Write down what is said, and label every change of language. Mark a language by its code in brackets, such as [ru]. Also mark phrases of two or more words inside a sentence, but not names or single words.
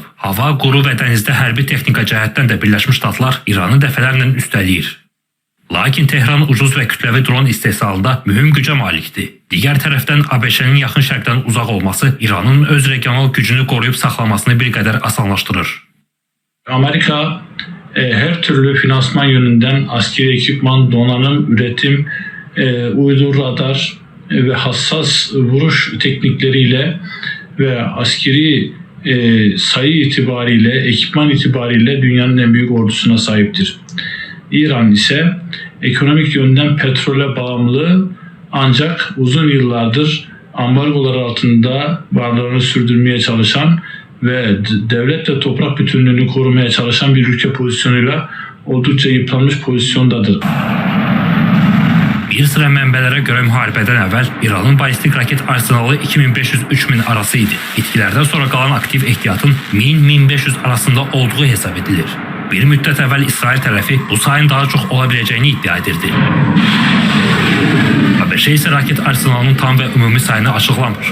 [az] Hava, quru və dənizdə hərbi texnika cəhətdən də Birləşmiş Ştatlar İranı dəfələrlə üstələyir. Lakin Tehran ucuz və kütləvi dron istehsalında mühüm gücə malikdir. Digər tərəfdən ABŞ-nin yaxın şərqdən uzaq olması İranın öz regional gücünü qoruyub saxlamasını bir qədər asanlaşdırır. [tr] Amerika her türlü finansman yönünden askeri ekipman, donanım, üretim, uydu radar ve hassas vuruş teknikleriyle ve askeri sayı itibariyle, ekipman itibariyle dünyanın en büyük ordusuna sahiptir. İran ise ekonomik yönden petrole bağımlı ancak uzun yıllardır ambargolar altında varlığını sürdürmeye çalışan ve devlet ve toprak bütünlüğünü korumaya çalışan bir ülke pozisyonuyla oldukça yıpranmış pozisyondadır. [az] Bir sıra mənbələrə görə müharibədən əvvəl İranın balistik raket arsenalı 2500-3000 arası idi. İtkilərdən sonra qalan aktiv ehtiyatın 1000-1500 arasında olduğu hesab edilir. Bir müddət əvvəl İsrail tərəfi bu sayın daha çox ola biləcəyini iddia edirdi. ABŞ isə raket arsenalının tam və ümumi sayını açıqlamır.